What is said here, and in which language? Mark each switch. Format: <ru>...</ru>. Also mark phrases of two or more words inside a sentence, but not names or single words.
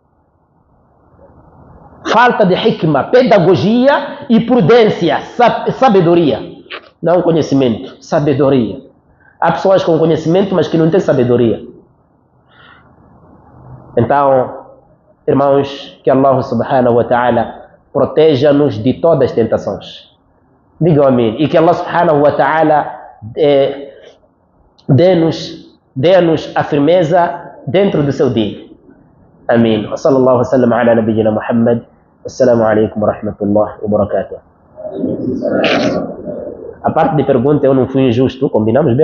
<pt>Falta de hikmah, pedagogia e prudência, sabedoria. Não conhecimento, sabedoria. Há pessoas com conhecimento, mas que não têm sabedoria. Então, irmãos, que</pt> <ar>الله سبحانه وتعالى</ar> <pt>proteja-nos de todas as tentações. Digam amém. E que</pt> <ar>الله سبحانه وتعالى</ar> <pt>dê-nos a firmeza dentro do seu din. Amém.</pt> <ar>وصلى الله وسلم على نبينا محمد. السلام عليكم ورحمة الله وبركاته.</ar> <pt>A parte de pergunta eu não fui injusto, combinamos bem.</pt>